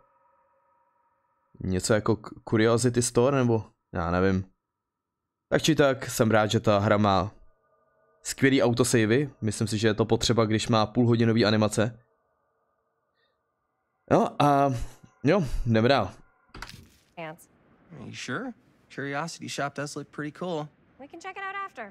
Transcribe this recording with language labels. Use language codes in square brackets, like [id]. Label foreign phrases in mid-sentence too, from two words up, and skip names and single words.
[cs] Něco jako Curiosity Store, nebo já nevím. Tak či tak, jsem rád, že ta hra má skvělý autosavey. Myslím si, že je to potřeba, když má půlhodinový animace. No a jo, jdeme dál. [en] Are you sure? Curiosity shop does look pretty cool. We can check it out after.